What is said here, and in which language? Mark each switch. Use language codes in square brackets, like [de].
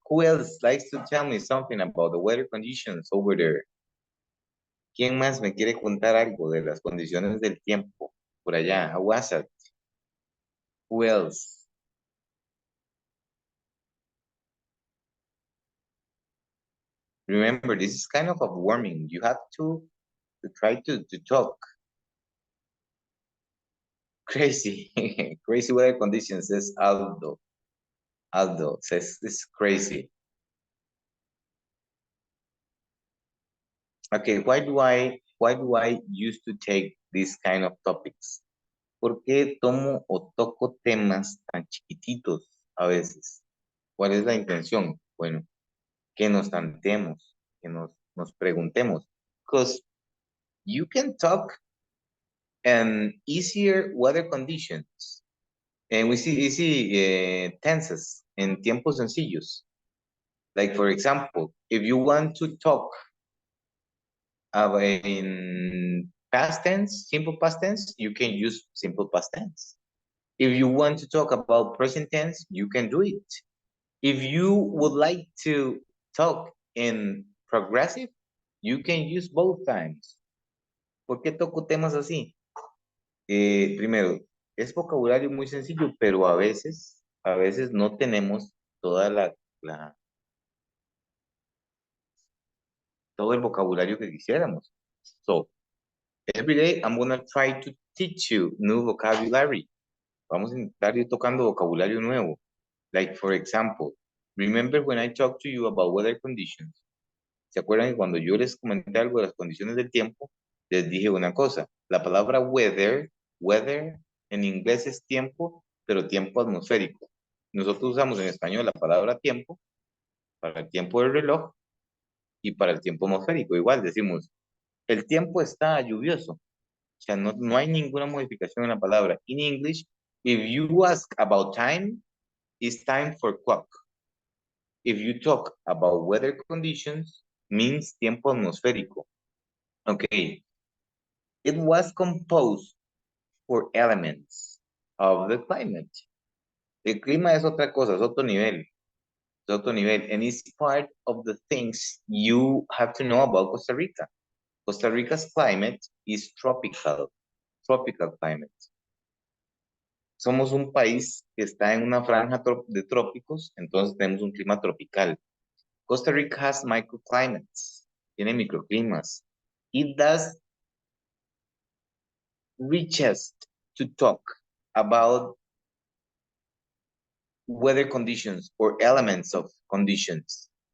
[en] Who else likes to tell me something about the weather conditions over there? [es] ¿Quién más me quiere contar algo de las condiciones del tiempo por allá? [en] How was it? Who else? Remember, this is kind of a warming. You have to try to talk. Crazy. Crazy weather conditions, says Aldo. Aldo says it's crazy. Okay, why do I used to take these kind of topics? [es] ¿Por qué tomo o toco temas tan chiquititos a veces? ¿Cuál es la intención? Bueno, que nos tantemos, que nos preguntemos. [en] Because you can talk in easier weather conditions. And we see easy tenses [es] en tiempos sencillos. [en] Like, for example, if you want to talk in past tense, simple past tense, you can use simple past tense. If you want to talk about present tense, you can do it. If you would like to talk in progressive, you can use both times. [es] ¿Por qué toco temas así? Primero, es vocabulario muy sencillo, pero a veces no tenemos toda todo el vocabulario que quisiéramos. [en] So, every day I'm gonna try to teach you new vocabulary. [es] Vamos a intentar ir tocando vocabulario nuevo. [en] Like, for example, remember when I talked to you about weather conditions? [es] ¿Se acuerdan que cuando yo les comenté algo de las condiciones del tiempo, les dije una cosa? La palabra weather en inglés es tiempo, pero tiempo atmosférico. Nosotros usamos en español la palabra tiempo para el tiempo del reloj y para el tiempo atmosférico. Igual decimos, el tiempo está lluvioso. O sea, no hay ninguna modificación en la palabra. [en] In English, if you ask about time, it's time for clock. If you talk about weather conditions, means tiempo atmosférico. Okay. It was composed for elements of the climate. [es] El clima es otra cosa, es otro nivel. Es otro nivel. [en] And it's part of the things you have to know about Costa Rica. Costa Rica's climate is tropical. Tropical climate. [es] Somos un país que está en una franja de trópicos, entonces tenemos un clima tropical. [en] Costa Rica has microclimates. [es] Tiene microclimas. [en] It does richest to talk about weather conditions or elements of conditions.